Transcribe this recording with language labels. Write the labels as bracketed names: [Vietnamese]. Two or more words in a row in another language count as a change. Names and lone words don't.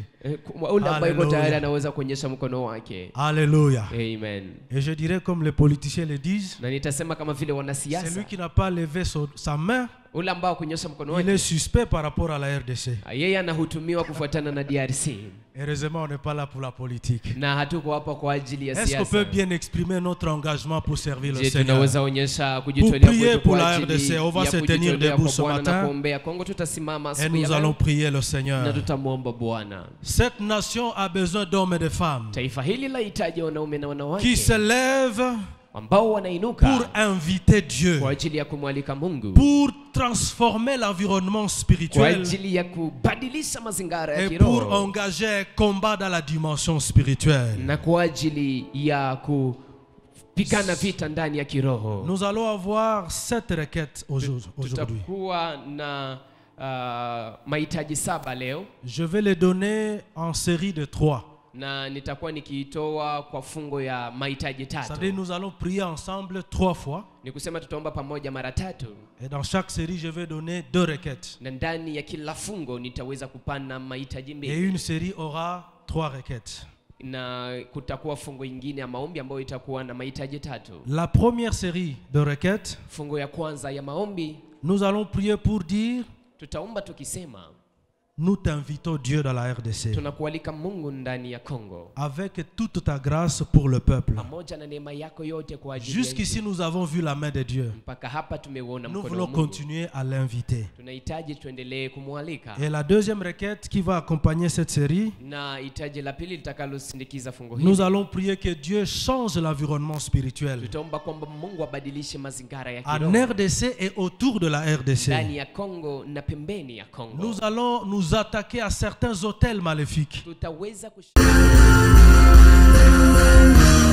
[Swahili] Ule ambaye yuko tayari Hallelujah. anaweza kuonyesha mkono wake. [French] Alléluia. Amen. Et je dirais comme les politiciens le disent, [Swahili] Na nitasema kama vile wanasiasa, [French] celui qui n'a pas levé sa main, [Swahili] ule ambao kunyosha mkono [French] il est [Swahili] wake, [French] suspect par rapport à la RDC. [Swahili] yeye anahutumiwa kufuatana na DRC. [French] Heureusement, on n'est pas là pour la politique. [Swahili] Na hatuko hapa kwa ajili ya [French] Est-ce qu'on peut [Swahili] siasa. [French] bien exprimer notre engagement pour servir le [Swahili] Je, [French] Seigneur? [Swahili] tunaweza onyesha [French] Pour [Swahili] kujitolea [French] prier [Swahili] kwetu [French] pour [Swahili] kwa [French] la [Swahili] ajili [French] RDC, on va [Swahili] ya [French] se tenir [Swahili] kujitolea [French] debout [Swahili] kwa [French] ce [Swahili] Bwana na [French] matin [Swahili] kuombea Kongo. Tutasimama [French] et [Swahili] siku ya [French] nous allons [Swahili] leo [French] prier le [Swahili] na [French] Seigneur. [Swahili] tutamwomba Bwana. [French] Cette nation a besoin d'hommes et de femmes [Swahili] Taifa hili lahitaji wanaume na [French] qui [Swahili] wanawake [French] se lèvent [Swahili] ambao [French] pour [Swahili] wanainuka [French] inviter Dieu, [Swahili] kwa ajili ya kumwalika Mungu, [French] pour transformer l'environnement [Swahili] kwa [French] spirituel [Swahili] ajili ya kubadilisha mazingira ya [French] et pour [Swahili] kiroho [French] engager un combat dans la dimension spirituelle. [Swahili] na kwa ajili ya kupigana vita ndani ya kiroho. [French] Nous allons avoir 7 requêtes aujourd'hui. [Swahili] Tutakuwa na mahitaji 7 leo, [French] Je vais les donner en série de 3. [Swahili] na nitakuwa nikiitoa kwa fungo ya mahitaji 3. [French] C'est-à-dire nous allons prier ensemble 3 fois. [Swahili] Ni kusema tutaomba pamoja mara 3, [French] Et dans chaque série, je vais donner 2 requêtes. [Swahili] na ndani ya kila fungo nitaweza kupana mahitaji [French] Et [Swahili] 2, [French] une série aura 3 requêtes. [Swahili] na kutakuwa fungo ingine ya maombi ambayo itakuwa na mahitaji 3. [French] La première série de requêtes, [Swahili] Fungo ya kwanza ya maombi [French] nous allons prier pour dire, [Swahili] tutaomba tukisema, [French] nous t'invitons Dieu dans la RDC. [Swahili] tunakualika Mungu ndani ya Kongo [French] Avec toute ta grâce pour le peuple. [Swahili] pamoja na neema yako yote kwa ajili ya [French] Jusqu'ici, nous avons vu la main de Dieu. [Swahili] mpaka hapa tumeuona [French] Nous [Swahili] mkono [French] voulons [Swahili] wa Mungu. [French] continuer à l'inviter. [Swahili] Tunahitaji tuendelee kumwalika. [French] Et la deuxième requête qui va accompagner cette série, [Swahili] Na hitaji la pili litakalosindikiza fungo [French] nous [Swahili] hili, [French] allons prier que Dieu change l'environnement spirituel [Swahili] tutaomba kwamba Mungu abadilishe mazingira ya [French] en [Swahili] kiroho [French] RDC et autour de la RDC. [Swahili] ndani ya Kongo na pembeni ya Kongo. [French] Nous allons nous attaquer à certains hôtels maléfiques [Swahili] Tutaweza